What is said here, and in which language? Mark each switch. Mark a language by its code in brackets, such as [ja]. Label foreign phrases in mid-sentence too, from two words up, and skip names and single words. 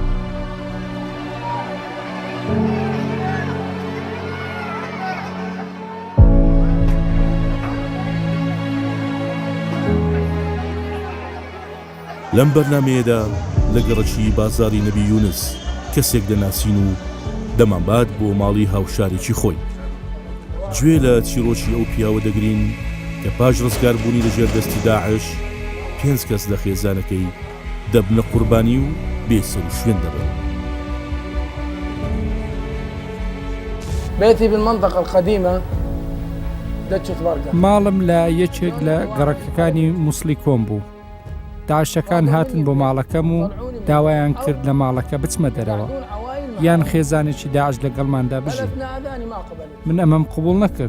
[ckb] لەم بەرنامەیەدا لە گەڕەکی بازاری نەبی یونس کەسێک دەناسین و دەمانبات بۆ ماڵی هاوشارێکی خۆی. گوێ لە چیرۆکی ئەو پیاوە دەگرین کە پاش ڕزگاربوونی لەژێر دەستی داعش 5 کەس لە خێزانەکەی دەبنە قوربانی و بێسەر و شوێن دەبن. [ar] بيتي بالمنطقة القديمة دتشة بارقة. [ckb] ماڵم لە یەکێک لە گەڕەکەکانی مووسڵی کۆم بوو. داعشەکان هاتن بۆ ماڵەکەم و داوایان کرد لە ماڵەکە بچمە دەرەوە یان خێزانێکی داعش لەگەڵماندا بژین. من ئەمەم قبوڵ نەکرد.